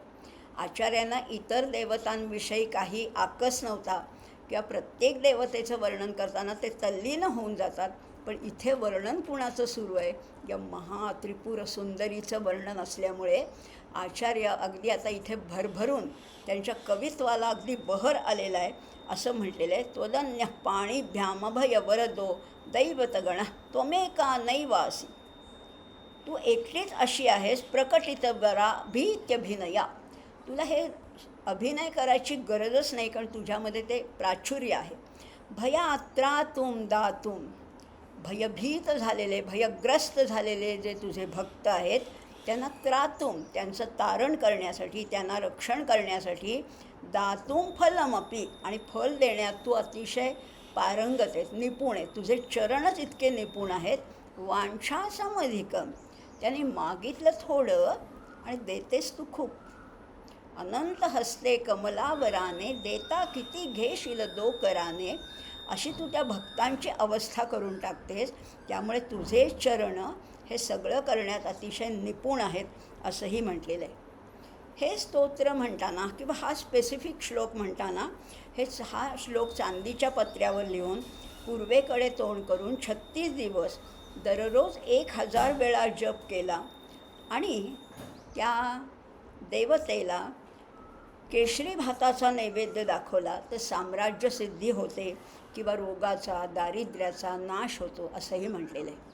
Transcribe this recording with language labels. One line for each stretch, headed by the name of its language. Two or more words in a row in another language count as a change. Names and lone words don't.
Marathi: आचार्यांना इतर देवतांविषयी काही आकस नव्हता किंवा प्रत्येक देवतेचं वर्णन करताना ते तल्लीन होऊन जातात. पण इथे वर्णन कुणाचं सुरू आहे, या महात्रिपुर सुंदरीचं वर्णन असल्यामुळे आचार्य अगदी आता इथे भरभरून त्यांच्या कवित्वाला अगदी बहर आलेला आहे. असं म्हटलेलं आहे,
Sanskrit: त्वदन्य पाणिभ्यामभय वरदो दैवतगण त्वमेका नैवासी.
Marathi: तू एकटीच अशी आहेस
Sanskrit: प्रकटित बरा भीत्यभिनया.
Marathi: तुला हे अभिनय करायची गरजच नाही, कारण तुझ्यामध्ये ते प्राचुर्य आहे.
Sanskrit: भयात्रातुम दातुम,
Marathi: भयभीत झालेले, भयग्रस्त झालेले जे तुझे भक्त आहेत त्यांना त्रातुम, त्यांचं तारण करण्यासाठी, त्यांना रक्षण करण्यासाठी,
Sanskrit: दातुम फलमपी,
Marathi: आणि फल देण्यात तू अतिशय पारंगत आहेत, निपुण आहेत. तुझे चरणच इतके निपुण आहेत.
Sanskrit: वांछा समधिकम,
Marathi: त्याने मागितलं थोडं आणि देतेस तू खूप. अनंत हस्ते कमलावराने देता किती घेशील दो कराने, अशी तू त्या भक्तांची अवस्था करून टाकतेस. त्यामुळे तुझे चरण हे सगळं करण्यात अतिशय निपुण आहेत असंही म्हटलेलं आहे. हे स्तोत्र म्हणताना किंवा हा स्पेसिफिक श्लोक म्हणताना हा श्लोक चांदीच्या पत्र्यावर लिहून पूर्वेकडे तोंड करून 36 दिवस दररोज 1000 वेळा जप केला आणि त्या देवतेला केशरी भाताचा नैवेद्य दाखवला तर साम्राज्य सिद्धी होते किंवा रोगाचा, दारिद्र्याचा नाश होतो असंही म्हटलेलं आहे.